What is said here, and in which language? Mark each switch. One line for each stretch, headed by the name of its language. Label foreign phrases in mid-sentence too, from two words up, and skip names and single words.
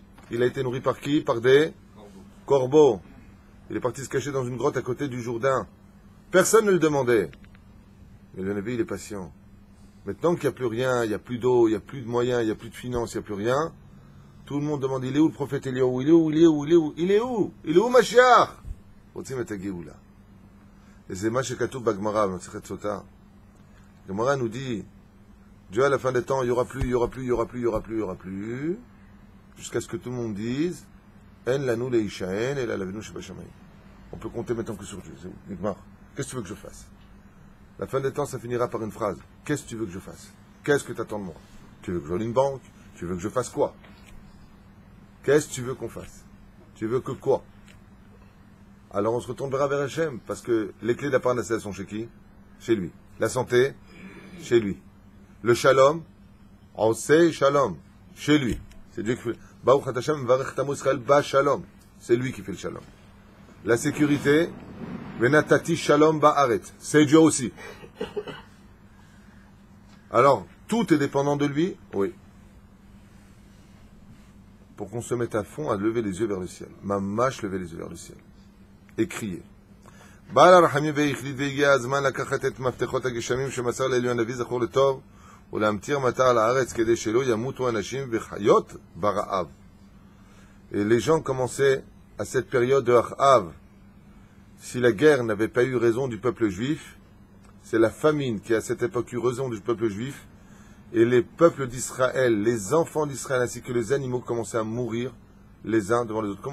French: Il a été nourri par qui? Par des corbeaux. Il est parti se cacher dans une grotte à côté du Jourdain. Personne ne le demandait. Mais le Navi, il est patient. Maintenant qu'il n'y a plus rien, il n'y a plus d'eau, il n'y a plus de moyens, il n'y a plus de finances, il n'y a plus rien, tout le monde demande, il est où le prophète Eliyahu? Il est où? Il est où? Il est où? Il est où? Il est où,
Hebrew: Mashiach? רוצים את הגאולה.
French: Et c'est
Hebrew: מה שכתוב בגמרא, במסכת סוטה.
French: Gemara nous dit, Dieu à la fin des temps, il n'y aura plus, il n'y aura plus, il n'y aura plus, il n'y aura plus, il n'y aura plus, jusqu'à ce que tout le monde dise,
Hebrew: אין לנו להישען אלא על אבינו שבשמים.
French: On peut compter maintenant que sur Dieu. Nigmar. Qu'est-ce que tu veux que je fasse? La fin des temps, ça finira par une phrase. Qu'est-ce que tu veux que je fasse? Qu'est-ce que tu attends de moi? Tu veux que je joue une banque? Tu veux que je fasse quoi? Qu'est-ce que tu veux qu'on fasse? Tu veux que quoi? Alors on se retournera vers Hachem, parce que les clés de la parnassée sont chez qui? Chez lui. La santé? Chez lui. Le shalom? On sait shalom. Chez lui. C'est Dieu qui fait.
Hebrew: ברוך השם יברך את עמו ישראל בשלום.
French: C'est lui qui fait le shalom. La sécurité?
Hebrew: ונתתי שלום בארץ.
French: C'est Dieu aussi. Alors, tout est dépendant de lui? Oui. Pour qu'on se mette à fond à lever les yeux vers le ciel. Mamash, lever les yeux vers le ciel. Et crier.
Hebrew: בעל הרחמים והחליט והגיע הזמן לקחת את מפתחות הגשמים שמסר לאליהו הנביא זכור לטוב ולהמטיר מטר על הארץ כדי שלא ימותו אנשים וחיות ברעב.
French: Et les gens commençaient à cette période de Achav. Si la guerre n'avait pas eu raison du peuple juif, c'est la famine qui à cette époque eu raison du peuple juif, et les peuples d'Israël, les enfants d'Israël ainsi que les animaux commençaient à mourir les uns devant les autres.